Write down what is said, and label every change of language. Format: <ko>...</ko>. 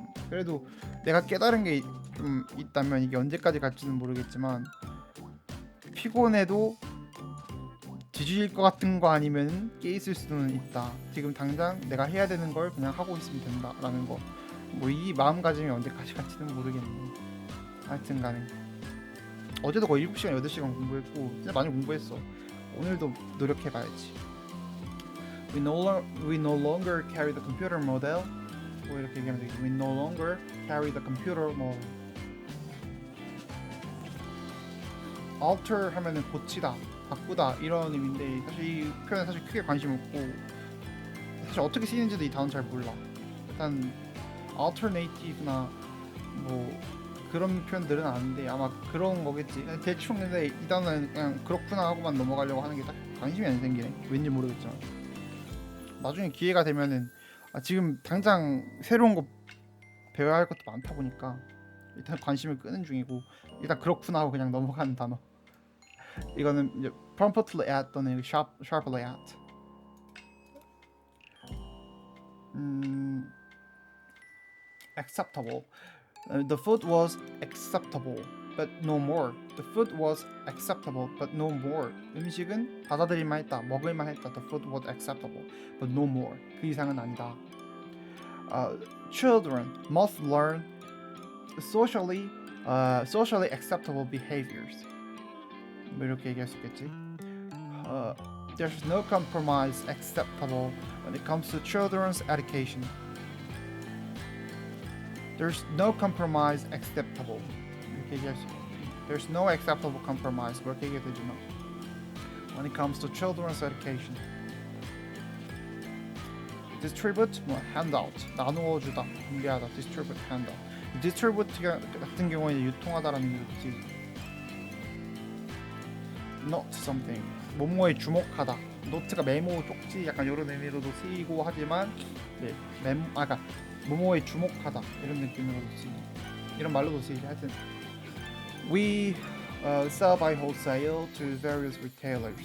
<ko>그래도 내가 깨달은 게 좀 있다면 이게 언제까지 갈지는 모르겠지만 피곤해도 뒤질 것 같은 거 아니면 깨 있을 수는 있다. 지금 당장 내가 해야 되는 걸 그냥 하고 있으면 된다라는 거. 뭐 이 마음가짐이 언제까지 갈지는 모르겠네. 하여튼간에 어제도 거의 7시간 8시간 공부했고 진짜 많이 공부했어. 오늘도 노력해봐야지.</ko> <en>We no longer carry the computer model.</en> <ko>뭐 이렇게 얘기하면 되겠지.</ko> <en>We no longer carry the computer model.</en> <ko>alter 하면은 고치다, 바꾸다 이런 의미인데 사실 이 표현은 사실 크게 관심 없고 사실 어떻게 쓰이는지도 이 단어 잘 몰라. 일단 alternative나 뭐 그런 표현들은 아는데 아마 그런 거겠지. 대충 근데 이 단어는 그냥 그렇구나 하고만 넘어가려고 하는 게 딱 관심이 안 생기네. 왠지 모르겠지만 나중에 기회가 되면은 지금 당장 새로운 거 배워야 할 것도 많다 보니까 일단 관심을 끄는 중이고 일단 그렇구나 하고 그냥 넘어가는 단어. 이거는 이제</ko> <en>promptly at</en> <ko>또는</ko> <en>sharply at. Acceptable. The food was acceptable, but no more. The food was acceptable, but no more.</en> <ko>음식은 받아들일만 했다, 먹을만 했다.</ko> <en>The food was acceptable, but no more.</en> <ko>그 이상은 아니다.</ko> <en>Children must learn socially acceptable behaviors.</en> <ko>뭐 이렇게 얘기할 수 있겠지.</ko> <en>There's no compromise acceptable when it comes to children's education. There's no compromise acceptable.</en> <ko>이렇게 얘기할 수 있겠지.</ko> <en>There's no acceptable compromise.</en> <ko>그렇게 얘기해도 되지만</ko> <en>when it comes to children's education.</en> <ko>Distribute, 뭐 handout, 나누어 주다, 분배하다.</ko> <en>Distribute, handout.</en> <ko>Distribute 같은 경우에 유통하다라는 의미로 쓰이죠. Note something, 뭐뭐에 주목하다. 노트가 메모, 쪽지 약간 이런 의미로도 쓰이고 하지만 네, 그러니까 뭐뭐에 주목하다 이런 느낌으로도 쓰이죠. 이런 말로도 쓰이죠.</ko> <en>하여튼 We sell by wholesale to various retailers.</en>